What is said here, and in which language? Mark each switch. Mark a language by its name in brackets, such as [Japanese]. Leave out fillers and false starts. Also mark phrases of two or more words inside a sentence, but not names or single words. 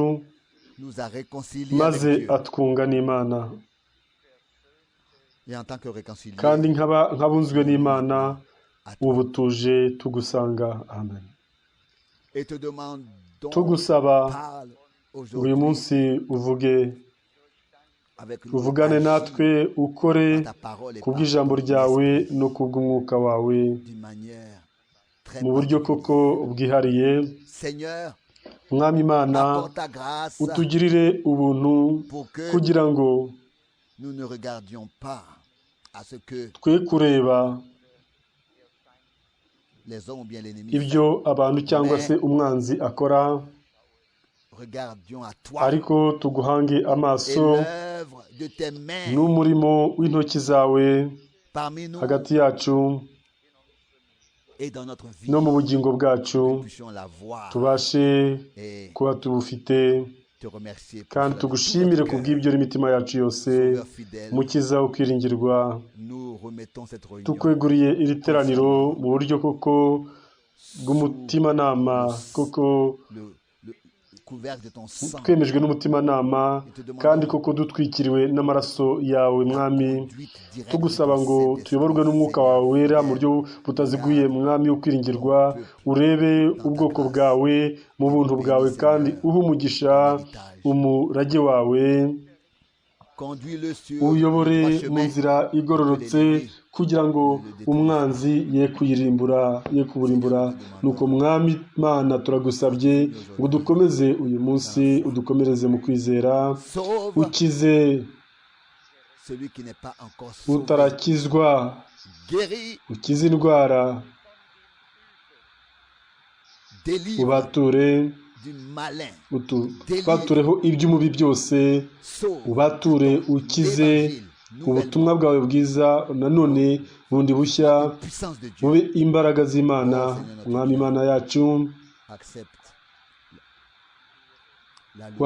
[French] nous a réconciliés [Kinyarwanda] maze [French] avec Dieu. [Kinyarwanda] atwunga n'Imana. [French] Et en tant que réconciliés, [Kinyarwanda] Kandi nk'abunzwe n'Imana, ubu tuje tugusanga. Amen. [French] et te demandons, [Kinyarwanda] Tugusaba [French] parle [Kinyarwanda] uyu [French] aujourd'hui [Kinyarwanda] munsi [French] avec nous, [Kinyarwanda] uvugane [French] agis [Kinyarwanda] natwe, ukore [French] par ta parole et [Kinyarwanda] kubw'ijambo [French] par ton [Kinyarwanda] ryawe [French] esprit [Kinyarwanda] no kubw'umwuka wawe [French] d'une manière très [Kinyarwanda] mu buryo [French] particulière. [Kinyarwanda] koko bwihariye. [French] Seigneur, [Kinyarwanda] Mwami Imana, [French] accorde ta grâce [Kinyarwanda] utugirire ubuntu [French] pour que [Kinyarwanda] kugira ngo [French] nous ne regardions pas à ce que [Kinyarwanda] twe kureba [French] les hommes ou bien l'ennemi [Kinyarwanda] ibyo abantu cyangwa se umwanzi akora, [French] regardions à toi [Kinyarwanda] ariko tuguhange [French] et [Kinyarwanda] amaso [French] l'œuvre de tes mains [Kinyarwanda] n'umurimo w'intoki zawe [French] parmi nous [Kinyarwanda] hagati yacu [French] et dans notre vie. [Kinyarwanda] no mu bugingo bwacu, [French] Nous puissions la voir [Kinyarwanda] tubashe [French] et [Kinyarwanda] kuba tubufite, [French] te remercier pour [Kinyarwanda] kandi [French] cela. [Kinyarwanda] tugushimire [French] Tout notre [Kinyarwanda] kubw'ibyo n'imitima yacu yose. [French] Sauveur fidèle, [Kinyarwanda] Mukiza ukwiringirwa, [French] nous remettons cette réunion [Kinyarwanda] tukweguriye iri teraniro mu buryo koko bw'umutimanama, koko [French] le couvercle de ton sang. [Kinyarwanda] twemejwe n'umutimanama, kandi koko dutwikiriwe n'amaraso yawe Mwami. Tugusaba ngo tuyoborwe n'umwuka wawe wera mu buryo butaziguye, Mwami ukwiringirwa. Urebe ubwoko bwawe mu buntu bwawe, kandi uhe umugisha umurage wawe, [French] conduis-le sur [Kinyarwanda] uyobore [French] le droit [Kinyarwanda] mu [French] chemin [Kinyarwanda] nzira igororotse kugira ngo umwanzi ye kuburimbura. Nuko mwami Mana turagusabye ngo dukomeze uyu munsi, udukomereze mu kwizera, [French] sauve [Kinyarwanda] ukize [French] celui qui n'est pas encore sauvé, [Kinyarwanda] utarakizwa, [French] guéris, [Kinyarwanda] ukize indwara, [French] délivre [Kinyarwanda] ubature [French] du malin, [Kinyarwanda] ubatureho iby'umubi byose, [French] sauve [Kinyarwanda] ubature ukize [French] l'évangile, [Kinyarwanda] ubutumwa bwawe bwiza nanone bundi bushya, [French] puissance de Dieu. [Kinyarwanda] bube imbaraga z'Imana. Mwami Imana yacu, [French] Accepte la louange,